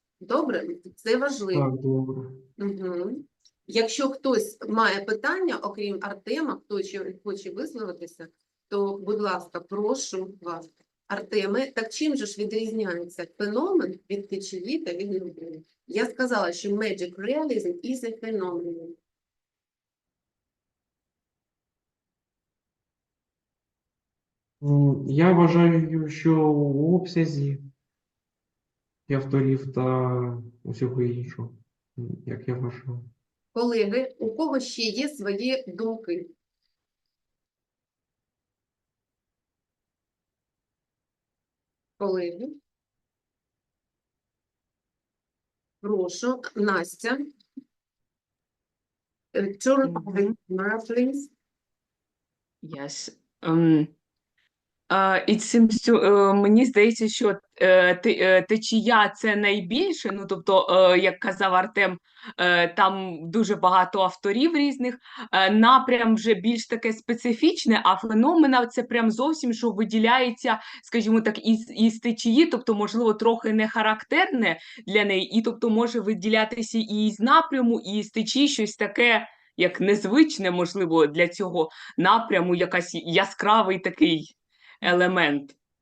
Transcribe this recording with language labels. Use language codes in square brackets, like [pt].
[uk] Добре? Це важливо. Так, добре. Угу. Якщо хтось має питання, окрім Артема, хто хоче висловитися, то, будь ласка, прошу вас. Артеме, так чим же ж відрізняється феномен від течії та від напряму? Я сказала, що [en] magic realism is a phenomenon. [uk] Я вважаю, що у обсязі і авторів та усього іншого, як я вважаю. Колеги, у кого ще є свої думки? Колеги? Прошу, Настя. [en] Turn on the camera, please. Yes. It seems to, [uk] мені здається, що течія – це найбільше, ну, тобто, як казав Артем, там дуже багато авторів різних, напрям вже більш таке специфічне, а феномена – це прям зовсім, що виділяється, скажімо так, із течії, тобто, можливо, трохи не характерне для неї, і, тобто, може виділятися і із напряму, і із течії щось таке, як незвичне, можливо, для цього напряму, якась яскравий такий елемент.